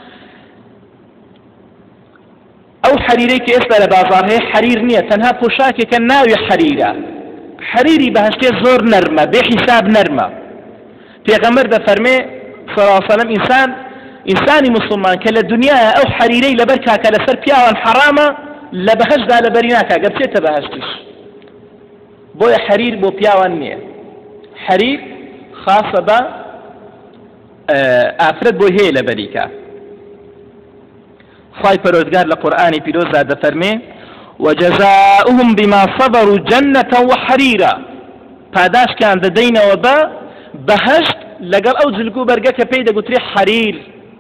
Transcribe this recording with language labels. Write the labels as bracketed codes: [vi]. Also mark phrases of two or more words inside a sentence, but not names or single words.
[ckb] ئەو حەریرەی کە ئێستا لە بازاڕ هەیە حەریر نییە تەنها پۆشاکێکە ناوی حەریرە حەریری بەهەشتێ زۆر نەرمە بێ حیساب نەرمە پێغەمبەر دەفەرمێ [ar] صلی الله علیه وسلم [ckb] ئینسانی مسلمان کە لە دنیایە ئەو حەریرەی لەبەر کاکە لەسەر پیاوان حەرامە لە بەهەشتدا لەبەری ناکا گە بچێتە بەهەشتیش بۆیە حەریر بۆ پیاوان نییە حەریر خاصە بە ئافرەت بۆی هەیە لەبەریکە خوای پەروەردگار لە قورئانی پیرۆزدا دەفەرمێ [ar] وجزاؤهم بما صبروا جنة وحريرا [ckb] پاداشکیان دەدەینەوە بە بەهەشت لەگەڵ ئەو جلگو بەرگە کە پێی دەگوترێ حەریر